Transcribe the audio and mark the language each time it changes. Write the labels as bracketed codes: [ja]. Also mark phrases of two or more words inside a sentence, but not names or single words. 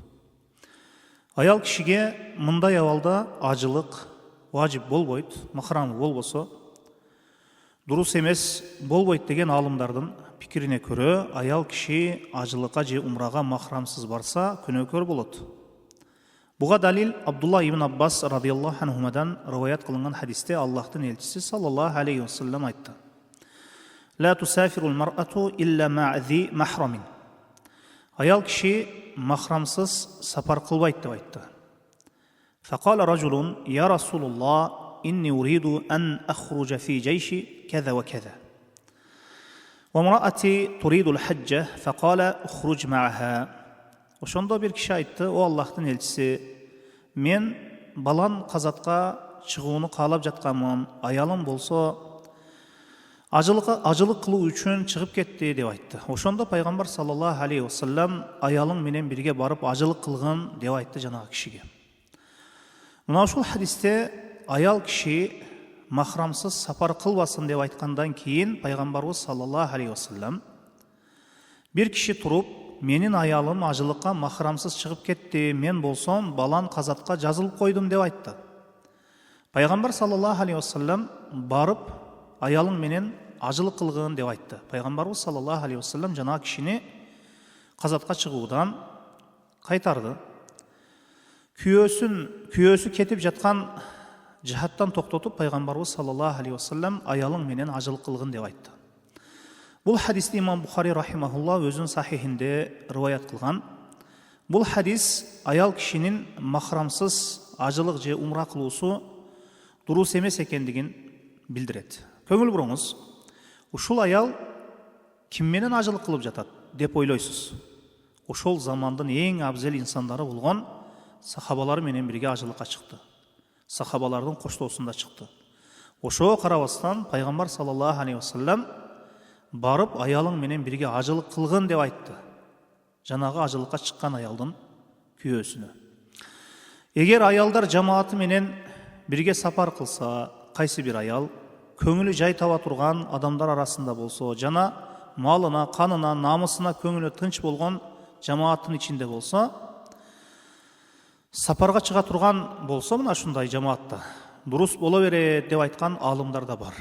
[ky] Аял кишиге мындай абалда ажылык важип болбойт, махрамы болбосо дурус эмес болбойт деген алымдардын пикирине көрө, аял киши ажылыкка же умрага махрамсыз барса күнөөкөр болот. Буга далил Абдулла ибн Аббас [ar] رضي الله عنهما [ky] риваят кылынган хадисте Аллахтын элчиси [ar] صلى الله عليه وسلم [ky] айтты: [ar] "لا تسافر المرأة إلا مع ذي محرم." [ky] Аял киши махрамсыз сапар кылбайт деп айтты. [ar] فقال رجل يا رسول الله إني أريد أن أخرج في جيش كذا وكذا. وامرأتي تريد الحج فقال اخرج معها." [ky] Ошондо бир киши айтты: "О Аллахтын элчиси, мен балан казатка чыгууну каалап жатканмын, аялым болсо ажылык кылуу үчүн чыгып кетти" деп айтты. Ошондо пайгамбар [ar] صلى الله عليه وسلم [ky] аялың менен бирге барып ажылык кылгын деп айтты жанагы кишиге. Мына ушул хадисте аял киши махрамсыз сапар кылбасын деп айткандан кийин пайгамбарыбыз [ar] صلى الله عليه وسلم [ky] бир киши туруп: "Менин аялым ажылыкка махрамсыз чыгып кетти, мен болсом балан казатка жазылып койдум" деп айтты. Пайгамбар [ar] صلى الله عليه وسلم [ky] барып аялың менен ажылык кылгын деп айтты. Пайгамбарыбыз [ar] صلى الله عليه وسلم [ky] жана кишини казатка чыгуудан кайтарды. Күйөөсү кетип жаткан жихаттан токтотуп пайгамбарыбыз [ar] صلى الله عليه وسلم [ky] аялың менен ажылык кылгын деп айтты. Бул хадисти имам Бухари рахимахулла өзүнүн сахихинде риваят кылган. Бул хадис аял кишинин махрамсыз ажылык же умра кылуусу дурус эмес экендигин билдирет. Көңүл буруңуз, ушул аял ким менен ажылык кылып жатат деп ойлойсуз? Ошол замандын эң абзел инсандары болгон сахабалар менен бирге ажылыкка чыкты. Сахабалардын коштоосунда чыкты. Ошого карабастан пайгамбар [ar] صلى الله عليه وسلم [ky] барып аялың менен бирге ажылык кылгын деп айтты. Жанагы ажылыкка чыккан аялдын күйөөсүнө. Эгер аялдар жамааты менен бирге сапар кылса, кайсы бир аял көңүлү жай таба турган адамдар арасында болсо, жана малына, канына, намысына көңүлү тынч болгон жамааттын ичинде болсо, сапарга чыга турган болсо, мына ушундай жамаатта дурус боло берет деп айткан алымдар да бар.